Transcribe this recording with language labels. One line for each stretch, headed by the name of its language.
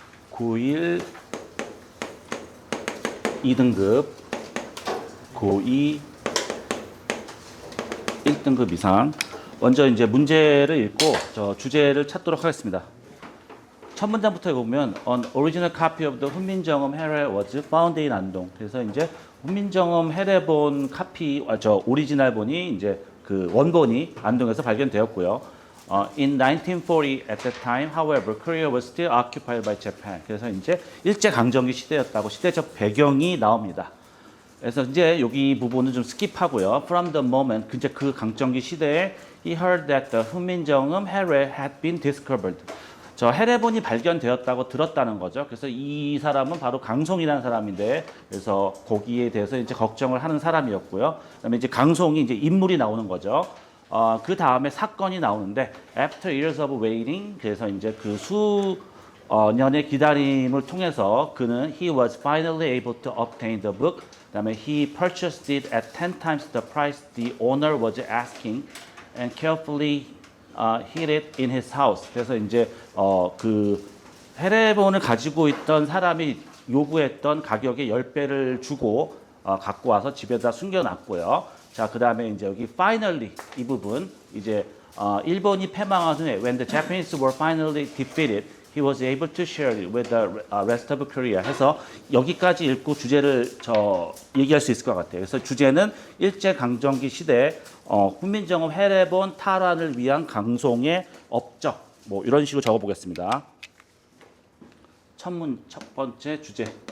Korean: 고1 2등급, 고2 1등급 이상. 먼저 이제 문제를 읽고 주제를 찾도록 하겠습니다. 첫 문장부터 보면
English: An original copy of the 훈민정음 해례 was found in 안동.
Korean: 그래서 이제 훈민정음 해례본 카피, 오리지널본이 이제 그 원본이 안동에서 발견되었고요.
English: In 1940 at that time, however, Korea was still occupied by Japan.
Korean: 그래서 이제 일제 강점기 시대였다고 시대적 배경이 나옵니다. 그래서 이제 여기 부분은 좀 스킵하고요.
English: From the moment,
Korean: 이제 그 강점기 시대에
English: he heard that the 훈민정음 해례 had been discovered.
Korean: 저 해례본이 발견되었다고 들었다는 거죠. 그래서 이 사람은 바로 강송이라는 사람인데, 그래서 거기에 대해서 이제 걱정을 하는 사람이었고요. 그다음에 이제 강송이 이제 인물이 나오는 거죠. 그 다음에 사건이 나오는데,
English: after years of waiting,
Korean: 그래서 이제 그 수년의 기다림을 통해서 그는
English: he was finally able to obtain the book. 그다음에 he purchased it at 10 times the price the owner was asking, and carefully hid it in his house.
Korean: 그래서 이제 그 해례본을 가지고 있던 사람이 요구했던 가격의 10배를 주고 갖고 와서 집에다 숨겨놨고요. 자, 그 다음에 이제 여기 finally 이 부분 이제 일본이 패망한 후에
English: when the Japanese were finally defeated, he was able to share it with the rest of Korea.
Korean: 해서 여기까지 읽고 주제를 얘기할 수 있을 것 같아요. 그래서 주제는 일제 강점기 시대 훈민정음 해례본 탈환을 위한 강송의 업적, 뭐 이런 식으로 적어보겠습니다. 첫 번째 주제.